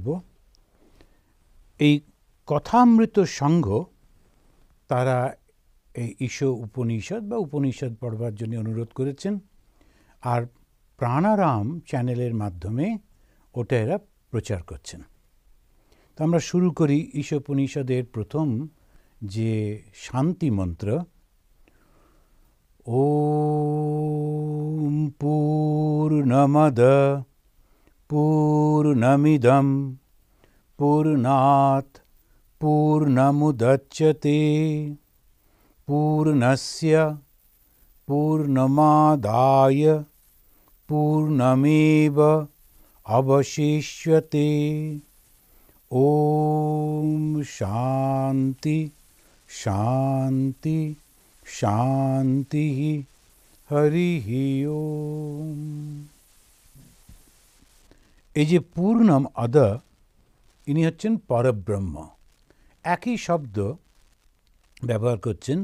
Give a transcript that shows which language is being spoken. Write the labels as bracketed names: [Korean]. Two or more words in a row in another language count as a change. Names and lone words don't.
[Bangla] এই কথামৃত সংঘ তারা এই ঈশ উপনিষদ বা উপনিষদ পড়বার জন্য অনুরোধ করেছেন, আর প্রাণারাম চ্যানেলের মাধ্যমে ওটা এরা প্রচার করছেন। তো আমরা শুরু করি ঈশ উপনিষদের প্রথম যে শান্তি মন্ত্র, [Sanskrit] ওম পূর্ণমদ পূর্ণমিদং পূর্ণাৎ পূর্ণমুদচ্যতে পূর্ণস্য পূর্ণমাদায় পূর্ণমেব অবশিষ্যতে। ওম শান্তি শান্তি শান্তি হরি ওম। [Bangla] এই যে [Sanskrit] পূর্ণম অদ, [Bangla] ইনি হচ্ছেন পরব্রহ্ম। একই শব্দ ব্যবহার করছেন।